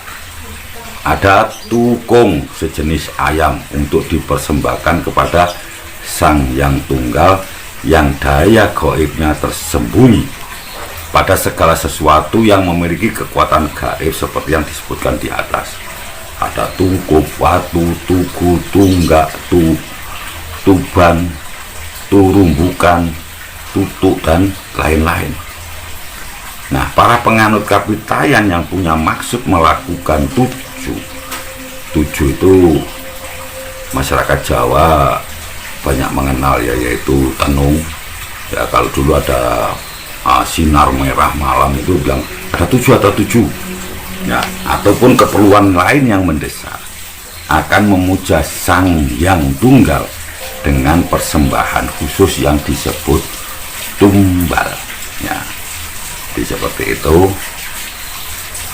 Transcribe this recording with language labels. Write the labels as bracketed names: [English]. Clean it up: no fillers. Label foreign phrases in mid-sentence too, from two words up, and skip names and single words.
[Indonesian] Ada tukung, sejenis ayam untuk dipersembahkan kepada Sang Hyang Tunggal yang daya gaibnya tersembunyi pada segala sesuatu yang memiliki kekuatan gaib seperti yang disebutkan di atas. Ada tungkup, watu, tugu, tunggak, tuban, turumbukan, tutuk, dan lain-lain. Nah, para penganut Kapitayan yang punya maksud melakukan tujuh itu masyarakat Jawa banyak mengenal, ya, yaitu tenung. Ya, kalau dulu ada sinar merah malam itu bilang ada tujuh, ya, ataupun keperluan lain yang mendesak, akan memuja Sang Hyang Tunggal dengan persembahan khusus yang disebut tumbal, ya, seperti itu.